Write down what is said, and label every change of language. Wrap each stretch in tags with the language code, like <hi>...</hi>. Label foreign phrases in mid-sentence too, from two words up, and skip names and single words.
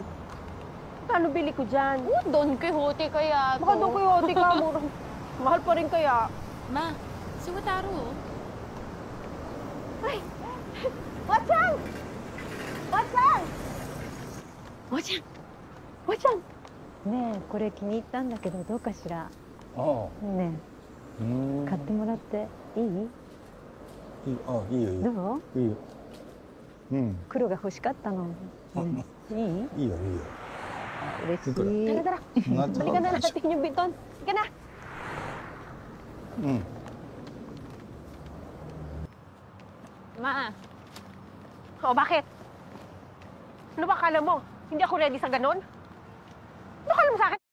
<tl>Paano bili ko dyan? Don Quixote kaya to. Baka Don Quixote ka, mura. Mahal pa rin kaya. Ma, si Wataru. Ay! Watchan! Watchan! Watchan! Watchan!</tl> <ja>ねえ、これ気に入ったんだけどどうかしら。ああ。ねえ、買ってもらっていい？いい、あ、いいよいいよ。どう？いいよ。うん。黒が欲しかったの。ねえ、いい？いいよいいよ。嬉しい。</ja> <tl>Tara, tara. Balikan na natin yung biton. Sige na. Ma. O, bakit? Ano ba akala mo? Hindi ako ready sa ganon? Ano akala mo sa akin?</tl>